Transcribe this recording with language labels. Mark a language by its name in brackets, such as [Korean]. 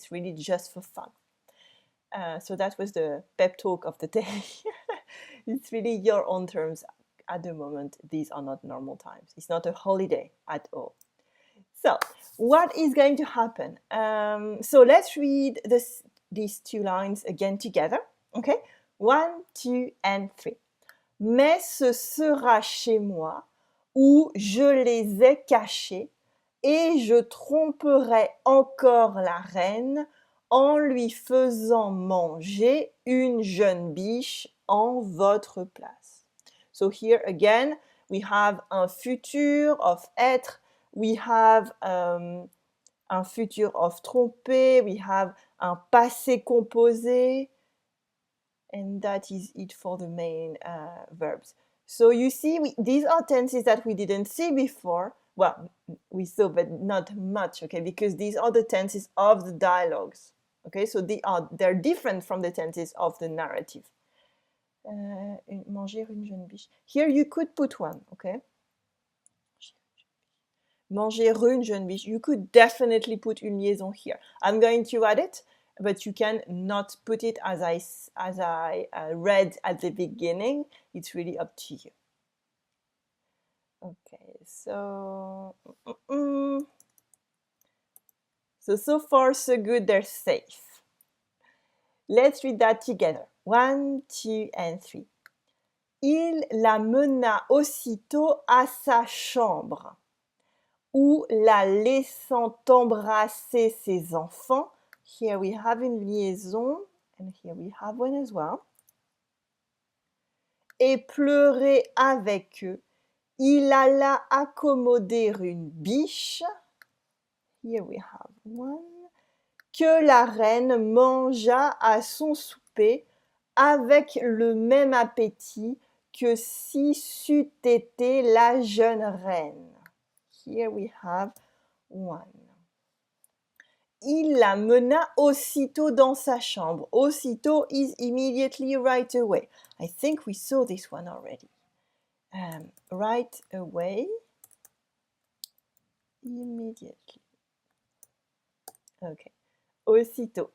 [English] It's really just for fun. So that was the pep talk of the day. It's really your own terms at the moment. These are not normal times. It's not a holiday at all. So what is going to happen? So let's read these two lines again together. Okay? 1, 2, and 3. [French] Mais ce sera chez moi où je les ai cachés et je tromperai encore la reine en lui faisant manger une jeune biche en votre place. [English] So here again, we have un futur of être, we have un futur of tromper, we have un passé composé, and that is it for the main verbs. So you see, these are tenses that we didn't see before. Well, we saw, but not much, okay, because these are the tenses of the dialogues. Okay, so they're different from the tenses of the narrative. [French] Manger une jeune biche. [English] Here you could put one, okay? [French] Manger une jeune biche. [English] You could definitely put une liaison here. I'm going to add it, but you can not put it as I read at the beginning. It's really up to you. Okay, so so far so good. They're safe. Let's read that together. 1, 2, and 3. [French] Il la mena aussitôt à sa chambre, où la laissant embrasser ses enfants. [English] Here we have une liaison, and here we have one as well. [French] Et pleurer avec eux, il alla accommoder une biche. [English] Here we have one. [French] Que la reine mangea à son souper avec le même appétit que si c'eût été la jeune reine. [English] Here we have one. [French] Il la mena aussitôt dans sa chambre. [English] Aussitôt is immediately, right away. I think we saw this one already. Right away, immediately. Okay. Aussitôt.